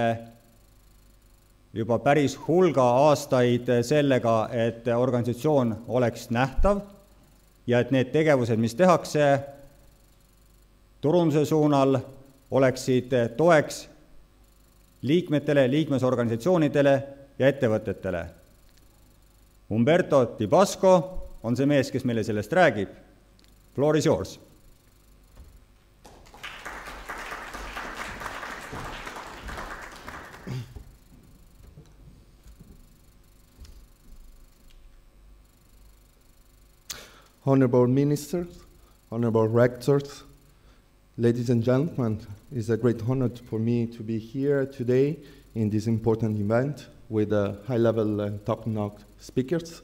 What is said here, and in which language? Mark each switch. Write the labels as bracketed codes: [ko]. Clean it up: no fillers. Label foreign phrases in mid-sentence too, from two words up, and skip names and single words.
[et] juba päris hulga aastaid sellega, et organisatsioon oleks nähtav ja et need tegevused, mis tehakse turunduse suunal, oleksid toeks liikmetele, liikmesorganisatsioonidele ja ettevõtetele. Umberto Di Pasquo on see mees, kes meile sellest räägib. [en] Floor is yours. Honorable ministers, honorable rectors, ladies and gentlemen, it's a great honor for me to be here today in this important event with high-level and top-notch speakers.